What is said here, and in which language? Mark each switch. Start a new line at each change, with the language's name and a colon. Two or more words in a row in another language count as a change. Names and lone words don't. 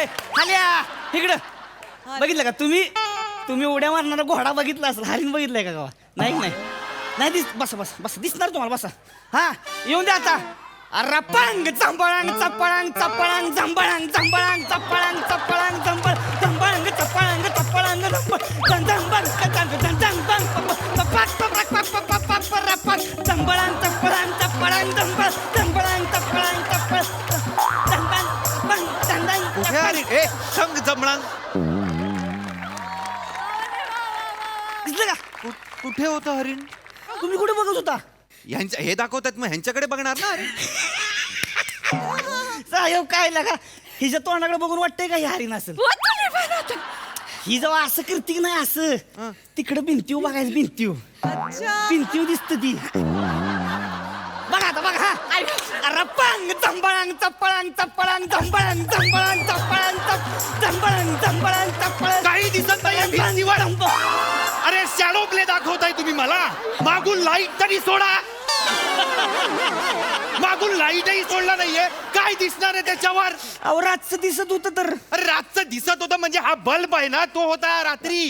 Marathi: खाल्या इकडं बघितलं का तुम्ही उड्या मारणारा घोडा बघितला असेल हरिण बघितलंय का गावा नाही नाही नाही बस दिसणार तुम्हाला बसा हा येऊन द्या आता रपांग चंबळांग चपळांग चपळांग झंबळांग झंबळांग चपळांग चपळांग झंबळ झंबळांग चपळांग चपळांग झंबळ झंबळांग चपळांग चपळांग झंबळ झंबळांग चपळांग चपळ कुठे आली ए संग जमणांग दिसलं का कुठे होतं हरिण तुम्ही कुठे बघत होता ह्यांच्या हे दाखवतात मग ह्यांच्याकडे बघणार ना अरे साहेब काय लागा हिच्या तोंडाकडे बघून वाटतंय का ही हरिण असेल ही जेव्हा असं करते की नाही असं तिकडे भिंतीव बघायचं भिंतीव दिसत ती बघा आता बघा रपांग चंबळांग चपळांग चपळांग झंबळांग झंबळांग चपळांग झंबळांग झंबळांग चपळांग काही दिसत नाही भिंतीवर. अरे
English: shadow play
Marathi: दाखवताय तुम्ही मला मागून लाईट तरी सोडा मागून लाईटही सोडला नाहीये काय दिसणार आहे त्याच्यावर अहो रातचं दिसत होतं तर अरे रातचं दिसत होतं म्हणजे हा बल्ब आहे ना तो होता रात्री